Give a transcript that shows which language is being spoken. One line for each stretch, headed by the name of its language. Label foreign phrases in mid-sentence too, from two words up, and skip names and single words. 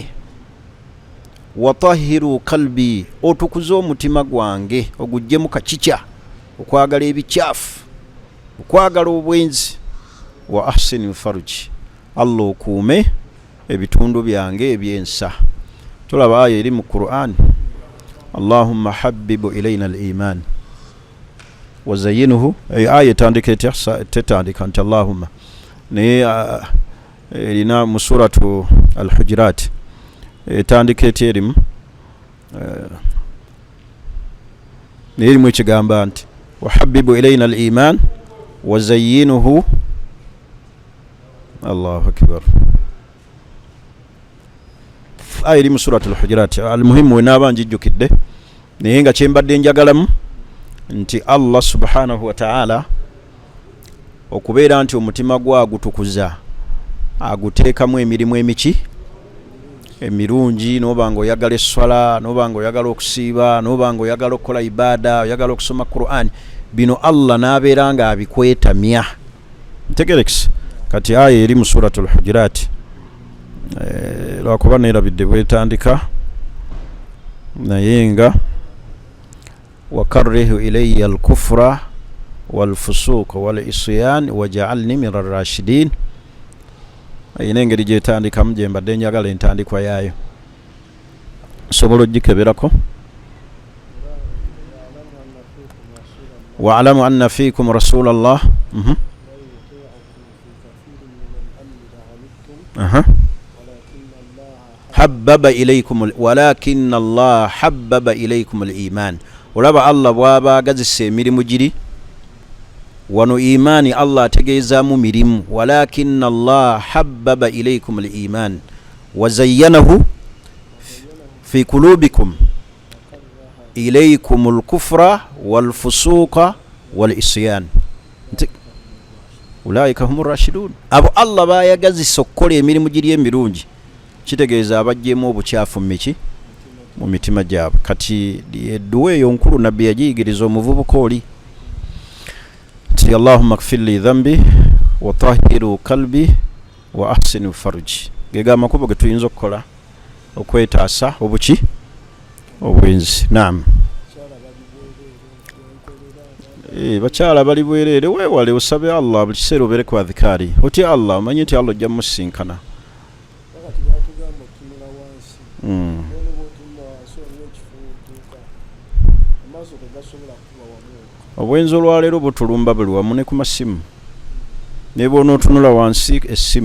Arabic: وطهر قلبي,
Ganda: otukuza omutima gwange oguggyemu kakica, okwagala ebikyafu, okwagala obwenzi.
Arabic: وأحصن فرجي,
Ganda: Allah okuume ebitundu byange ebyensa. Tulaba aya eri mu Qur'an,
Arabic: اللهم حبب إلينا الإيمان وزينه.
Ganda: Aya etandika etya? Tetandika nti Allahumma, naye erina mu suratu al-Hujurat etandika etya erimu naye erimu ekigamba nti
Arabic: وحبب إلينا الإيمان وزينه. الله أكبر.
Ganda: Aya eri mu suratu al-Hujurat. Al-muhimu we naaba njijjukidde, naye nga kyembadde njagalamu nti Allah
Arabic: سبحانه وتعالى
Ganda: okubeera nti omutima gwa gutukuza aguteekamu emirimu emiki emirungi, noba nga oyagala esswala, noba nga oyagala okusiiba, noba nga oyagala okukola ibada, oyagala okusoma Qur'an, bino Allah n'abeera nga abikwetamya. Ntegerekisa kati aya eri mu suratu al-Hujurat lwakuba neerabidde bwetandika, naye nga
Arabic: وكره إلي الكفر والفسوق والعصيان واجعلني من الراشدين.
Ganda: Ayina engeri gyetandikamu gye mbadde njagala entandikwa yaayo, sobola ogikeberako.
Arabic: واعلموا أن فيكم رسول الله. حبب إليكم، ولكن الله حبب إليكم الإيمان.
Ganda: Olaba Allah bw'aba agazisa emirimu giri wano imani Allah ategeezaamu mirimu.
Arabic: ولكن الله حبب إليكم الإيمان وزينه في قلوبكم إليكم الكفر والفسوق والعصيان أولئك هم الراشدون.
Ganda: Abo Allah bayagazisa okukola emirimu giri emirungi, kitegeeza abajjemu obukyafu mu mitima gyabwe. Kati edduwa eyo nkulu nabbi yagiyigiriza omuvubuka oli nti
Arabic: اللهم اغفر لي ذنبي وطهر قلبي وأحصن فرجي.
Ganda: Gega amakubo ge tuyinza okukola okwetaasa obuki obwenzi. Naam, bakyala bali bwereere, weewale osabe Allah buli kiseera obeere ku adhikaari. Otya Allah, omanyi nti Allah ojja musinkana. Obwenzi olwaleero butulumba buli wamu ne ku masimu, ne bw'onootunula wansi essimu.